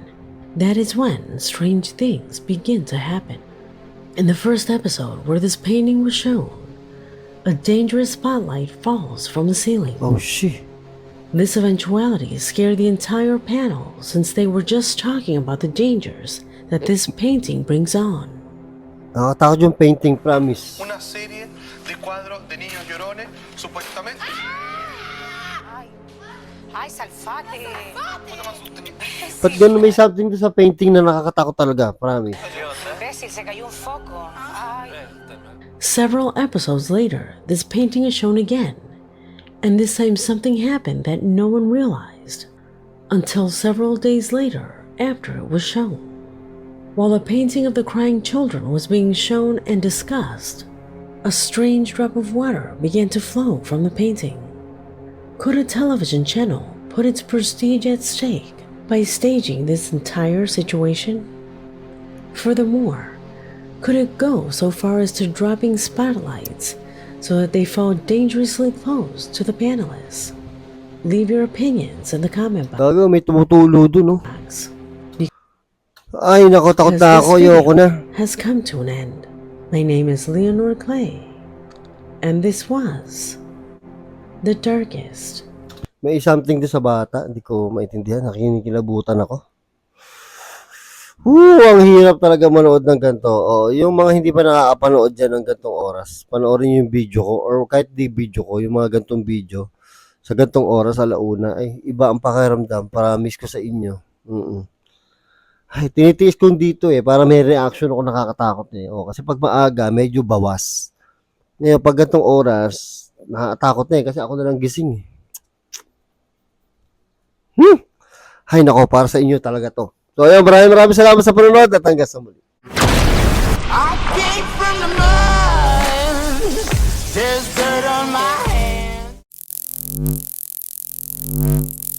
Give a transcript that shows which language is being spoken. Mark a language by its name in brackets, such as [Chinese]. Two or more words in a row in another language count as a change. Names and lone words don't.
[English] That is when strange things begin to happen. In the first episode where this painting was shown, a dangerous spotlight falls from the ceiling. Oh shit. This eventuality scared the entire panel since they were just talking about the dangers that this painting brings on. [Filipino] Nakakatakot yung painting, promise. [Spanish] Una serie de cuadros de niños llorones, supuestamente. Ay, salfate. [Filipino] Ba't ganun may something sa painting na nakakatakot talaga, promise. [Spanish] Imbécil, se cayó un foco. Ay. [English] Several episodes later, this painting is shown again, and this time something happened that no one realized until several days later after it was shown. While the painting of the crying children was being shown and discussed, a strange drop of water began to flow from the painting. Could a television channel put its prestige at stake by staging this entire situation? Furthermore, could it go so far as to dropping spotlights so that they fall dangerously close to the panelists? Leave your opinions in the comment [Filipino] Gago, may tumutulo dun, no? [English] box. [Filipino] Ay, nako, takot [English] Because [Filipino] na [English] this [Filipino] ako, ayoko na. [English] video has come to an end. My name is Leonor Clay, and this was The Darkest. [Filipino] May something doon sa bata, hindi ko maintindihan, nakikinilabutan ako. Ang hirap talaga manood ng ganito. Yung mga hindi pa nakakapanood dyan ng gantong oras, panoorin yung video ko, or kahit di video ko, yung mga gantong video, sa gantong oras, alauna, ay, iba ang pakiramdam, promise ko sa inyo. Ay, tinitiis ko dito para may reaction ako nakakatakot kasi pag maaga, medyo bawas. Ngayon, pag gantong oras, Nakatakot na kasi ako na lang gising Hay nako, para sa inyo talaga to. So ayun, maraming salamat sa panonood at hanggang sa muli. [English] I came from the mud. There's dirt on my hands.